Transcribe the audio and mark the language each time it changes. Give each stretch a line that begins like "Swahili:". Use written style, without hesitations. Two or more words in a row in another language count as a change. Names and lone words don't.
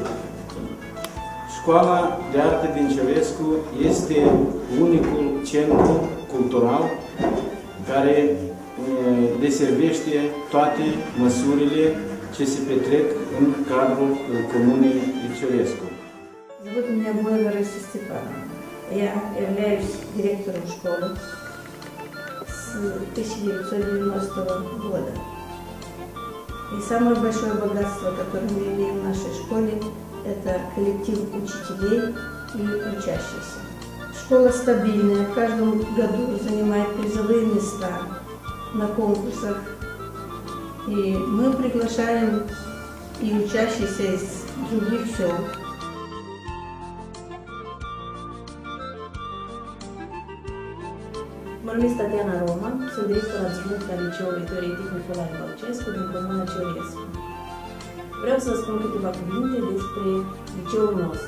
Romanian: Școala de artă din Ciorescu este unicul centru cultural care deservește toate măsurile ce se petrec în cadrul Comunei Liciorescu.
Russian: Зовут меня Лариса Степановна. Я являюсь директором школы с 1990 года. И самое большое богатство, которое мы имеем в нашей школе, это коллектив учителей и учащихся. Школа стабильная, в каждом году занимает призовые места на конкурсах. И мы приглашаем и учащихся из других сел.
Romanian: Mă numesc Tatiana Roman, sunt director adjunct al Liceului Teoretic Nicolae Bălcescu din Comuna Ciorescu. Vreau să spun câteva cuvinte despre liceul nostru.